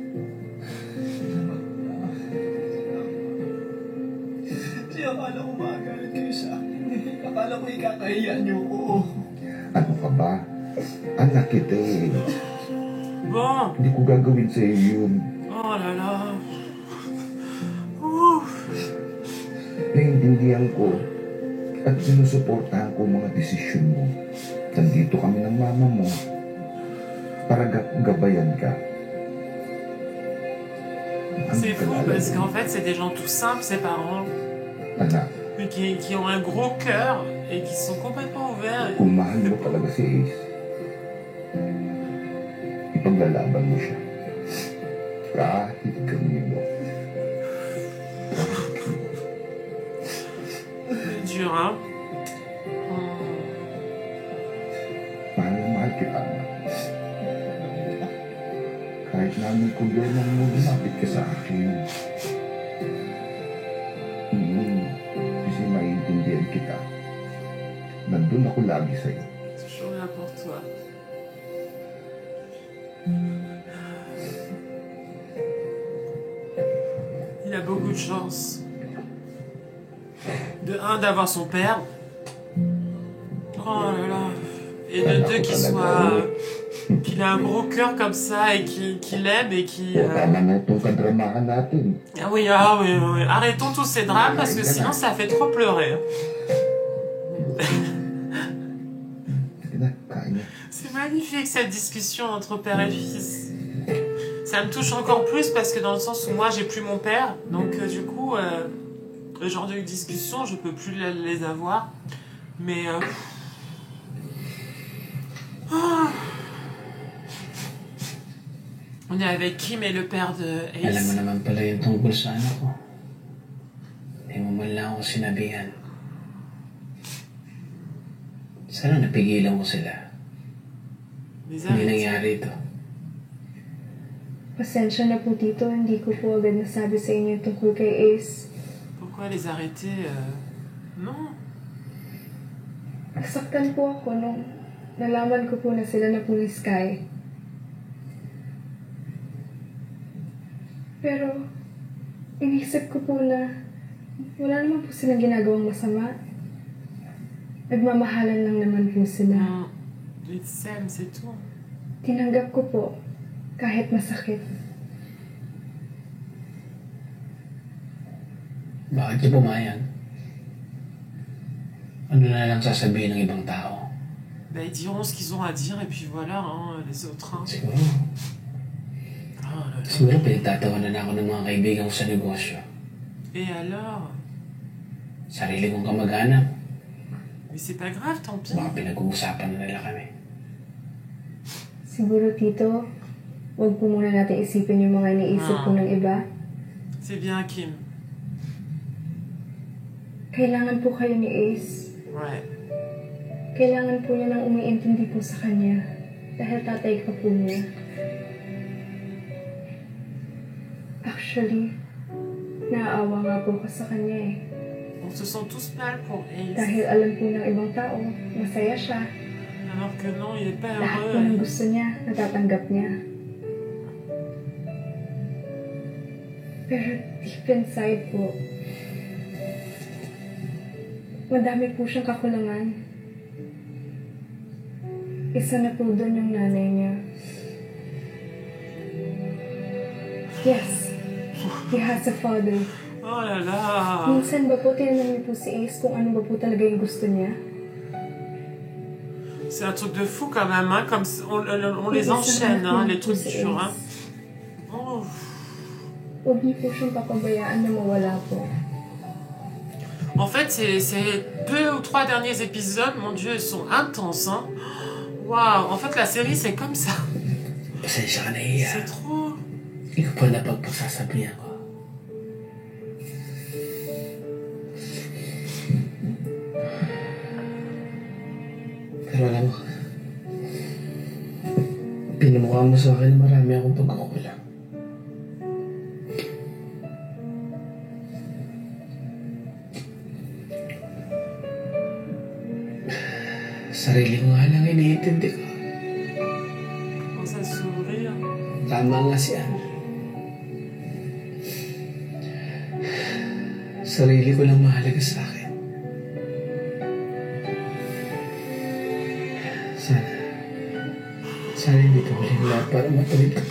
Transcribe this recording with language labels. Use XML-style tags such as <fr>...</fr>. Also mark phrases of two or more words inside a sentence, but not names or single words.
<tl>Kasi akala ko makagalit kayo sa akin. Akala ko ikakahiya niyo ko. Ano ka ba? Anak kita eh.</tl> <fr>Bon.</fr> <tl>Hindi ko gagawin sa'yo yun.</tl> <fr>Oh là là. Ouh.</fr> <tl>Naiintindihan ko at sinusuportahan ko mga desisyon mo. Nandito kami ng mama mo para gabayan ka.</tl> <fr>C'est fou parce qu'en fait, c'est des gens tout simples, ces parents,</fr> <tl>Anak,</tl> <fr>mais qui ont un gros cœur et qui sont complètement ouverts.</fr> <tl>kung mahal mo talaga si Ace, ipaglalaban mo siya. Kahit kanino.</tl> <fr>C'est dur, hein?</fr> <tl>Mahal na mahal kita, anak. Kahit namin problema mo, lumapit ka sa akin. Kasi maiintindihan kita. Nandun ako lagi sa'yo.</tl> <fr>Toujours là pour toi. Il a beaucoup de chance. De un, d'avoir son père. Oh là là. Et de deux, qu'il a un gros cœur comme ça et qu'il aime et qui...</fr> <tl>Tama na itong kadramahan natin.</tl> <fr>Ah oui, oui. Arrêtons tous ces drames parce que sinon ça fait trop pleurer.</fr> <tl>Sige na, kain na.</tl> <fr>C'est magnifique cette discussion entre père et fils. Ça me touche encore plus parce que dans le sens où moi j'ai plus mon père, donc du coup le genre de discussion je peux plus les avoir. Mais on est avec Kim et le père de</fr> <tl>Alam mo</tl> <fr>Ace.</fr> <tl>naman pala yung tungkol sa anak ko. Hindi mo man lang ako sinabihan. Sana napigilan ko sila.</tl> <fr>Les</fr> <tl>Hindi</tl> <fr>arrêtés.</fr> <tl>nangyari ito. Pasensya na po dito, hindi ko po agad nasabi sa inyo tungkol kay Ace.</tl> <fr>Pourquoi les arrêter Non.</fr> <tl>Nasaktan po ako nung nalaman ko po na sila na po ni Sky. Pero, inisip ko po na wala naman po silang ginagawang masama. Nagmamahalan lang naman po sila.</tl> <fr>Ils s'aiment, c'est tout.</fr> <tl>Tinanggap ko po, kahit masakit. Bakit ka pumayag? Ano na lang sasabihin ng ibang tao?</tl> <fr>Bah, ils diront ce qu'ils ont à dire et puis voilà, hein, les autres. Hein.</fr> <tl>Siguro.</tl> <fr>Oh là là.</fr> <tl>Siguro pinagtatawanan ako ng mga kaibigan ko sa negosyo.</tl> <fr>Et alors?</fr> <tl>Sarili kong kamag-anak.</tl> <fr>Mais c'est pas grave, tant pis.</fr> <tl>Baka pinag-uusapan na nila kami. Siguro, Tito, huwag po muna natin isipin yung mga iniisip po ng iba.</tl> <fr>C'est bien, Kim.</fr> <tl>Kailangan po kayo ni Ace.</tl> <fr>Ouais.</fr> <tl>Kailangan po niya ng umiintindi po sa kanya. Dahil tatay ka po niya. Actually, naaawa nga po ka sa kanya eh.</tl> <fr>On se sent tous mal pour Ace.</fr> <tl>Dahil alam po ng ibang tao, masaya siya.</tl> <fr>Alors que non, il est pas</fr> <tl>Lahat po ng</tl> <fr>heureux.</fr> <tl>gusto niya, natatanggap niya. Pero</tl> <en>deep inside</en> <tl>po, madami po siyang kakulangan. Isa na po doon yung nanay niya.</tl> <en>Yes, he has a father.</en> <fr>Oh là là.</fr> <tl>Minsan ba po tinanong niyo po si Ace kung ano ba po talaga yung gusto niya?</tl> <fr>C'est un truc de fou quand même, hein, comme on les enchaîne, hein, les trucs durs. Hein. Oh.</fr> <tl>Huwag niyo po siyang papabayaan na mawala po.</tl> <fr>En fait, ces 2 ou 3 derniers épisodes, mon Dieu, ils sont intenses. Hein. Waouh, en fait, la série, c'est comme ça.</fr> <tl>Pasensya ka na iya.</tl> <fr>C'est trop...</fr> <tl>Hindi ko pa napagpagsasabihan ko. Pero alam mo, pinamukha mo sa akin na marami akong pagkukulang. Sarili ko nga lang iniintindi ko.</tl> <fr>Oh, ça sourire.</fr> <tl>Tama nga siya. Sarili ko lang mahalaga sa akin. Sana hindi ko huling lahat para matuloy ko.</tl>